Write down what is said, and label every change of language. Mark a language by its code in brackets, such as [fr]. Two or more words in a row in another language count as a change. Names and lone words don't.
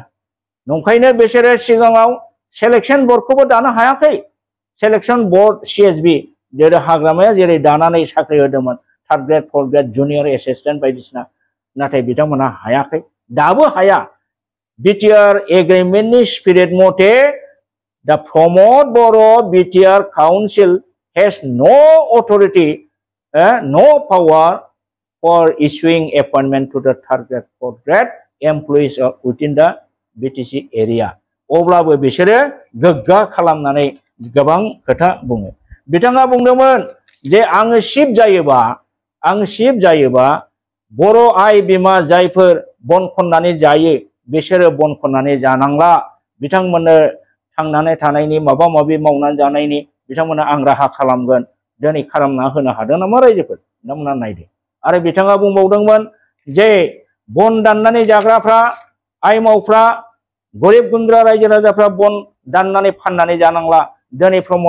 [brx] नंखायनो बिसोरो सिगाङाव सेलेक्शन बोर्डखौबो दानो हायाखै [en] selection board [brx] CSB जेरै हाग्रामाया जेरै दानानै साख्रि होदोंमोन थार्ड [en] grade fourth grade junior assistant [brx] बायदिसिना नाथाय बिथांमोनहा हायाखै दाबो हाया BTR एग्रिमेन्टनि स्पिरिट मथे दा प्रमद बर' BTR काउन्सिल [en] has no authority no power for issuing appointment to the third grade fourth grade employees within the BTC area [brx] अब्लाबो बिसोरो गोग्गा खालामनानै गोबां खोथा बुङो बिथाङा बुंदोंमोन जे आङो चिफ जायोबा बर' आइ बिमा जायफोर बन खननानै जायो बिसोरो बन खननानै जानांला बिथांमोननो थांनानै थानायनि माबा माबि मावनानै जानायनि बिथांमोना आं राहा खालामगोन दिनै खालामना होनो हादों नामा रायजोफोर नोंथांमोना नायदो आरो बिथाङा बुंबावदोंमोन जे बन दाननानै जाग्राफ्रा आइमावफ्रा गरिब गुन्द्रा रायजो राजाफ्रा बन दाननानै फाननानै जानांला दिनै प्रमद